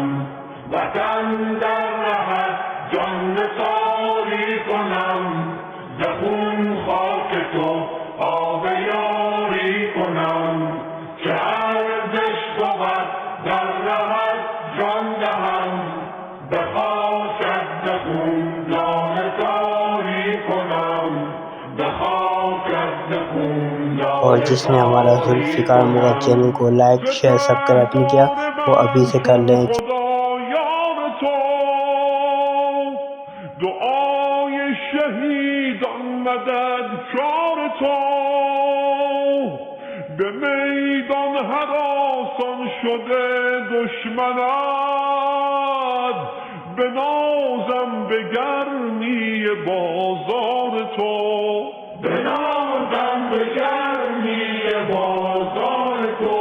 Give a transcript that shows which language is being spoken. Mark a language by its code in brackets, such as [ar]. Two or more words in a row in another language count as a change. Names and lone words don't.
[fa] وطن در رهت جان نثاری کنم، ز خون خاک تو آب یاری کنم. چه ارزش بود در رهت جان دهم، به خاکت ز خون لاله زاری کنم، به خاکت ز خون لاله. [hi] और जिसने हमारा जुल्फ़िकार मुग़ल चैनल को [en] like share subscribe [hi] नहीं किया वो अभी से कर लें। [fa] خدایان تو، دعای شهیدان مددکار تو، به میدان هراسان شده دشمنت، به نازم به گرمی بازار تو، به نازم به گرمی بازار تو.